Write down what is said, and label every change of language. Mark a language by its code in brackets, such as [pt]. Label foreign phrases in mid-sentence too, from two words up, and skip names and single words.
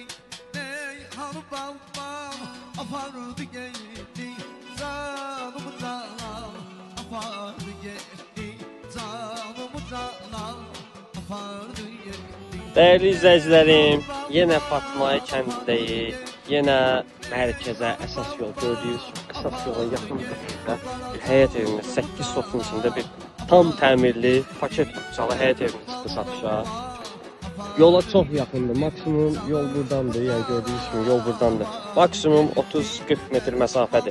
[az] Reyhan bal bal afardı geldi. Zalım zalam afardı geldi. Zalım zalam afardı geldi. [tr] Değerli izleyicilerim, yine Fatmay kəndindəyik. [az] Yine mərkəzə əsas yol gördüyünüz əsas yola yaxın bir həyət evimiz 8 sotun içində bir tam təmirli paket tutcalı həyət evimiz çıxdı satışa. Yola çox yaxındır. Maksimum yol buradandır. Yəni gördüyünüz kimi yol buradandır. Maksimum 30-40 metr məsafədir.